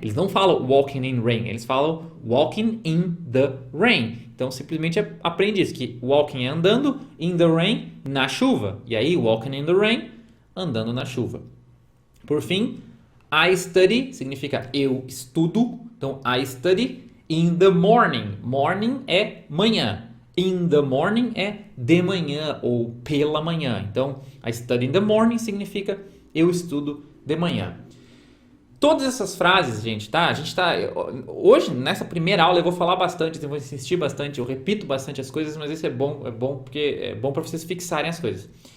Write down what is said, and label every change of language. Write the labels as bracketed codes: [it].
[pt] Eles não falam [en] walking in rain, [pt] eles falam [en] walking in the rain. [pt] Então, simplesmente aprende isso, que walking é andando, [en] in the rain, [pt] na chuva. E aí, [en] walking in the rain, [pt] andando na chuva. Por fim, [en] I study [pt] significa eu estudo. [en] Então, I study in the morning. [pt] Morning é manhã. [en] In the morning [pt] é de manhã ou pela manhã. Então, [en] I study in the morning [pt] significa eu estudo de manhã. Todas essas frases, gente, tá? Hoje, nessa primeira aula, eu vou falar bastante, eu vou insistir bastante, eu repito bastante as coisas, mas isso é bom porque é bom para vocês fixarem as coisas.